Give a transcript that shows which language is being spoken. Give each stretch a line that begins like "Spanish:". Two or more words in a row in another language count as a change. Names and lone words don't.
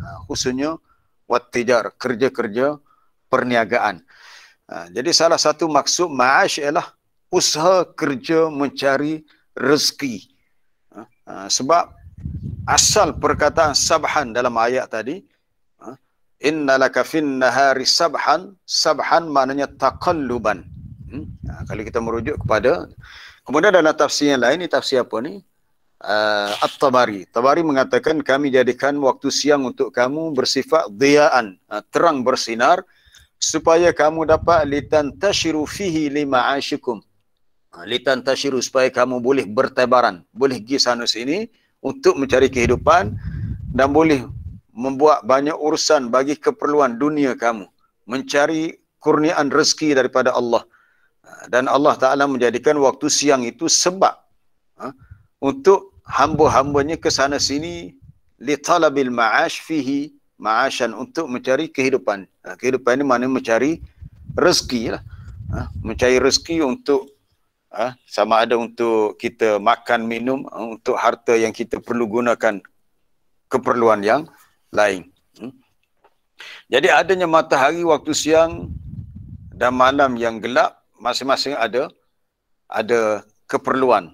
Malay: Khususnya wattijar, kerja-kerja perniagaan. Jadi salah satu maksud ma'ash ialah usaha kerja mencari rezeki. Sebab asal perkataan sabhan dalam ayat tadi,
Arabic: إن لك في النهار سبحا، سبحا maknanya taqalluban.
Malay: Kalau kita merujuk kepada, kemudian dalam tafsir yang lain, ni tafsir apa ni? At-Tabari. Tabari mengatakan kami jadikan waktu siang untuk kamu bersifat dhiya'an, terang bersinar, supaya kamu dapat
Arabic: لتنتشروا فيه لمعايشكم.
Malay: Litantashiru, supaya kamu boleh bertebaran, boleh pergi sana sini untuk mencari kehidupan dan boleh membuat banyak urusan bagi keperluan dunia kamu, mencari kurniaan rezeki daripada Allah. Dan Allah Ta'ala menjadikan waktu siang itu sebab untuk hamba-hambanya ke sana sini,
Arabic: لطلب المعاش فيه معاشا,
Malay: untuk mencari kehidupan. Kehidupan ini maknanya mencari rezeki lah. Mencari rezeki untuk sama ada untuk kita makan, minum, untuk harta yang kita perlu gunakan keperluan yang lain. Jadi adanya matahari waktu siang dan malam yang gelap, masing-masing ada keperluan.